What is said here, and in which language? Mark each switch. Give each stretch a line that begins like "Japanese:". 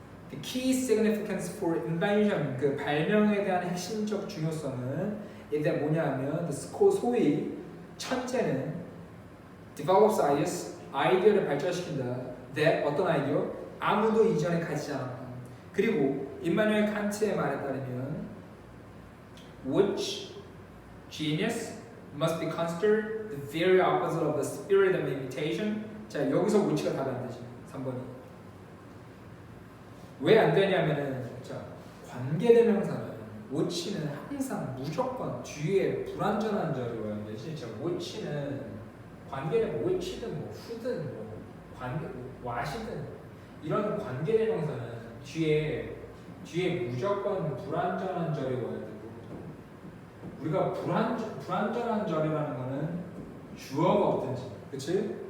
English: The key significance for invention,
Korean: 그 발명에 대한 핵심적 중요성은 이제 뭐냐면 소위 천재는
English: develops ideas,
Korean: 아이디어를 발전시킨다. that 어떤 아이디어? 아무도 이전에 가지지 않았다. 그리고 임마누엘 칸트의 말에 따르면
English: which genius must be considered the very opposite of the spirit of imitation.
Korean: 자, 여기서 which가 답이 안 되지. 3번이. 왜 안 되냐면은 자, 관계대명사는 which는 항상 무조건 뒤에 불완전한 절이 와야 되지. 자, which는 관계대명 which든 뭐 who든 뭐 관계 what이든 이런 관계대명사는 뒤에 무조건 불완전한 절이 와야 되고 우리가 불완전한 절이라는 거는 주어가 없든지, 그치?